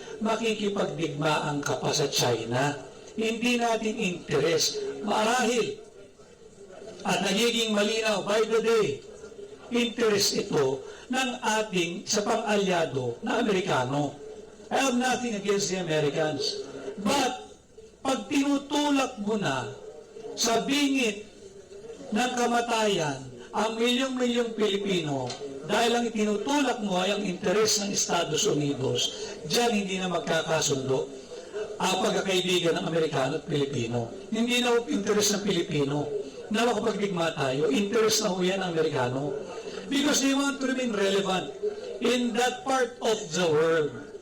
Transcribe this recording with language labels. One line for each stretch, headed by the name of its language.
Filipino: Makikipagdigmaan ka pa sa China. Hindi natin interes. Marahil at nagiging malinaw
English: by the day,
Filipino: interest ito ng ating sa pang-alyado na Amerikano.
English: I have nothing against the Americans.
Filipino: But, pag tinutulak mo na sa bingit ng kamatayan ang milyong-milyong Pilipino dahil ang itinutulak mo ay ang interes ng Estados Unidos, diyan hindi na magkakasundo ang pagkakaibigan ng Amerikano at Pilipino. Hindi na interes ng Pilipino na makapagdigma tayo, interest na ho yan ng Amerikano.
English: Because they want to remain relevant in that part of the world.